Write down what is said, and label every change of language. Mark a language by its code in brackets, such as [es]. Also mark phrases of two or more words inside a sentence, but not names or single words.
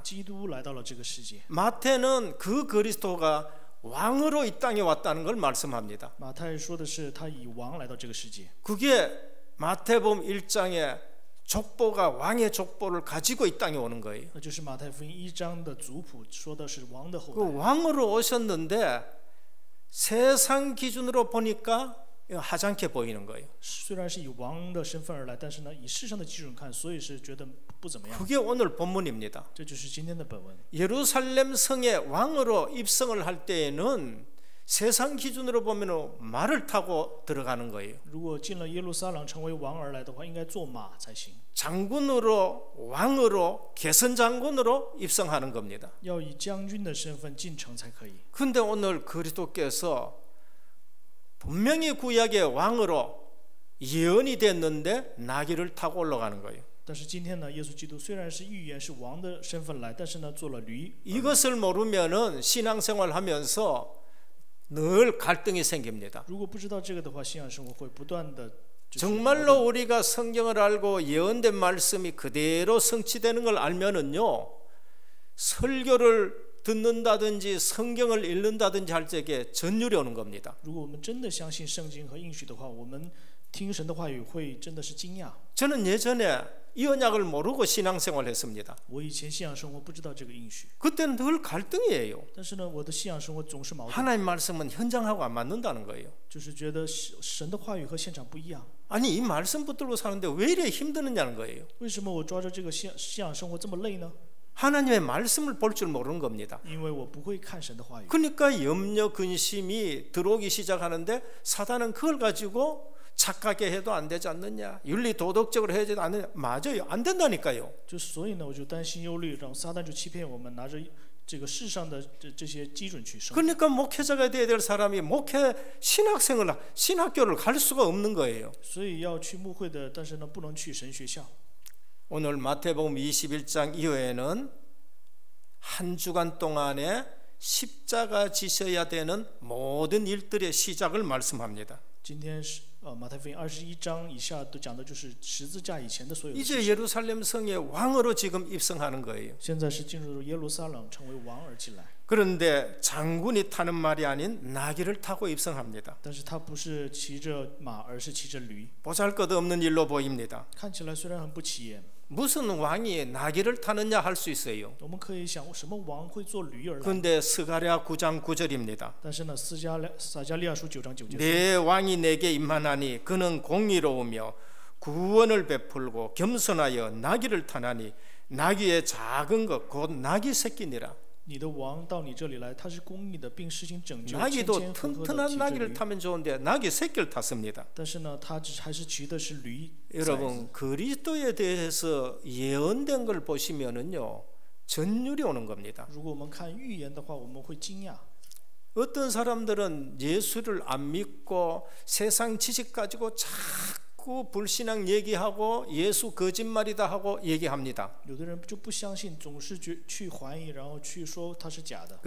[zh] 基督来到了这个世界。 [ko] 마태는 그 그리스도가 왕으로 이 땅에 왔다는 걸 말씀합니다. [zh] 马太说的是他以王来到这个世界， [ko] 그게 마태복음 1장에 족보가 왕의 족보를 가지고 이 땅에 오는 거예요. [zh] 那就是马太福音1章的族谱，说的是王的后 [ko] 그 [zh] 代。 [ko] 왕으로 오셨는데 세상 기준으로 보니까 하찮게 보이는 거예요. [zh] 虽然是以王的身份而来，但是呢，以世上的基准看，所以是觉得不怎么样。 [ko] 그게 오늘 본문입니다. [zh] 这就是今天的本文。 [ko] 예루살렘 성에 왕으로 입성을 할 때에는 세상 기준으로 보면 말을 타고 들어가는 거예요. [zh] 如果进了耶路撒冷成为王而来的话，应该坐马才行， [ko] 장군으로 왕으로 개선 장군으로 입성하는 겁니다. [zh] 要以将军的身份进城才可以。 [ko] 근데 오늘 그리스도께서 분명히 구약의 왕으로 예언이 됐는데 나귀를 타고 올라가는 거예요. [zh] 但是今天呢，耶稣基督虽然是预言是王的身份来，但是呢，做了驴。 [ko] 이것을 모르면은 신앙생활하면서 늘 갈등이 생깁니다. [zh] 如果不知道这个的话，信仰生活会不断的。 [ko] 정말로 우리가 성경을 알고 예언된 말씀이 그대로 성취되는 걸 알면은요, 설교를 듣는다든지 성경을 읽는다든지 할 적에 전율이 오는 겁니다. [zh] 如果我们真的相信圣经和应许的话，我们听神的话语会真的是惊讶。 [ko] 저는 예전에 이 언약을 모르고 신앙생활을 했습니다. [zh] 我以前信仰生活不知道这个应许， [ko] 그때는 늘 갈등이에요. [zh] 但是呢，我的信仰生活总是矛盾， [ko] 하나님 말씀은 현장하고 안 맞는다는 거예요. [zh] 就是觉得神的话语和现场不一样。 [ko] 아니 이 말씀 붙들고 사는데 왜 이래 힘드느냐는 거예요. [zh] 为什么我抓着这个信仰生活这么累呢？ [ko] 하나님의 말씀을 볼 줄 모르는 겁니다. [zh] 因为我不会看神的话语。 [ko] 그러니까 염려 근심이 들어오기 시작하는데 사단은 그걸 가지고 착하게 해도 안 되지 않느냐, 윤리 도덕적으로 해야 되지 않느냐. 맞아요, 안 된다니까요. [zh] 就是所以呢，我就担心忧虑，让撒旦就欺骗我们，拿着这个世上的这些基准去生活。 [ko] 그러니까 목회자가 돼야 될 사람이 목회 신학교를 갈 수가 없는 거예요. [zh] 所以要去牧会的，但是呢，不能去神学校。 [ko] 오늘 마태복음 21장 이후에는 한 주간 동안에 십자가 지셔야 되는 모든 일들의 시작을 말씀합니다. [zh] 今天是马太福音21章以下都讲的就是十字架以前的所有的事 [ko] 이제 [zh] 情。 [ko] 예루살렘 성에 왕으로 지금 입성하는 거예요. [zh] 现在是进入耶路撒冷，成为王而进来。 [ko] 그런데 장군이 타는 말이 아닌 나귀를 타고 입성합니다. [zh] 但是他不是骑着马，而是骑着驴。 [ko] 보잘것없는 일로 보입니다. [zh] 看起来虽然很不起眼， [ko] 무슨 왕이 나귀를 타느냐 할 수 있어요. [zh] 我们可以想，什么王会坐驴而来？ [ko] 그런데 스가랴 9장 9절입니다. [zh] 但是呢，撒迦利亚书9章9节说， [ko] 내 왕이 내게 임하나니 그는 공의로우며 구원을 베풀고 겸손하여 나귀를 타나니 나귀의 작은 것 곧 나귀 새끼니라. [zh] 你的王到你这里来，他是公义的，并施行拯救，谦 [ko] 나귀도 [zh] 谦和和的 [ko] 튼튼한 [zh] 骑着 [ko] 나귀를 [zh] 驴。 [ko] 타면 좋은데 나귀 새끼를 탔습니다. [zh] 但是呢，他还是骑的是驴。 [ko] 여러분 그리스도에 대해서 예언된 걸 보시면은요 전율이 오는 겁니다. [zh] 如果我们看预言的话，我们会惊讶。 [ko] 어떤 사람들은 예수를 안 믿고 세상 지식 가지고 자꾸 불신앙 얘기하고 예수 거짓말이다 하고 얘기합니다. [zh] 有的人就不相信，总是去怀疑，然后去说他是假的。